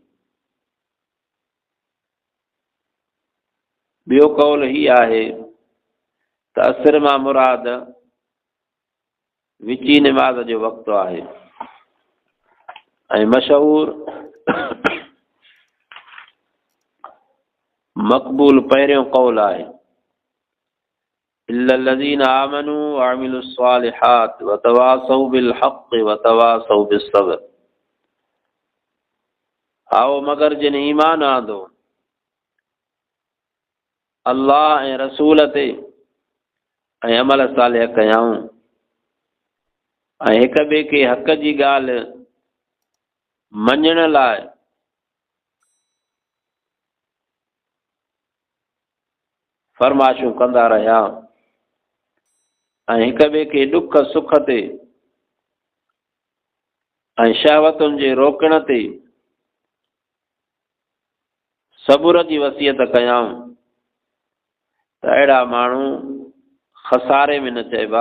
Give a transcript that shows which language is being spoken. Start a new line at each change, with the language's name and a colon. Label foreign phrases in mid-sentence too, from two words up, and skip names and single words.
Sindhi: ॿियो कौल ही आहे त असर मां मुराद विची निमाज़ जो वक़्तु आहे ऐं मशहूर मक़बूल पहिरियों कौल आहे.
Arabic: इल्ला الذين آمنوا وعملوا الصالحات وتواصوا بالحق وتواصوا بالصبر.
Sindhi: आओ मगर जिन ईमान आंदो अल्लाह ऐं रसूल ते ऐं अमल सालिह कयाऊं ऐं हिक ॿिए खे हक़ जी ॻाल्हि मञण लाइ फरमाइशूं कंदा रहिया ऐं हिक ॿिए खे ॾुख सुख ते ऐं शहवतुनि जे रोकण ते सब्र जी वसियत कयाऊं त अहिड़ा माण्हू खसारे में न चइबा.